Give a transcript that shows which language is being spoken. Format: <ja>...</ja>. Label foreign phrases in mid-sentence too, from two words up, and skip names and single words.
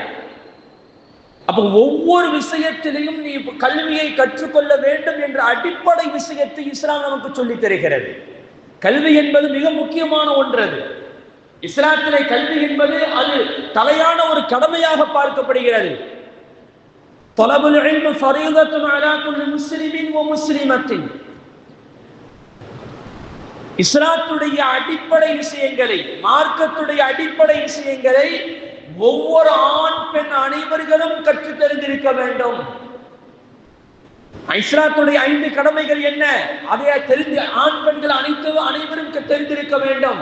<ta>அப்போ ஒவ்வொரு விஷயத்திலையும் நீ கல்வியை கற்றுக்கொள்ள வேண்டும் என்ற அடிப்படை விஷயத்தை இஸ்லாம் நமக்கு சொல்லித் தருகிறது. கல்வி என்பது மிக முக்கியமான ஒன்று. இஸ்லாத்திலே கல்வி என்பது அது தலையான ஒரு கடமையாக பார்க்கப்படுகிறது.</ta> <ar>طلب العلم فريضة على كل مسلم ومسلمة.</ar> <ta>இஸ்லாத்துடைய அடிப்படை விஷயங்களை, மார்க்கத்துடைய அடிப்படை விஷயங்களை ஒவ்வொரு ஆண் பெண் அனைவர்களும் கற்று தெரிந்திருக்க வேண்டும். இஸ்லாத்துடைய 5 கடமைகள் என்ன, அதை தெரிந்து ஆண் பெண்கள் அனைவரும் தெரிந்திருக்க வேண்டும்.</ta>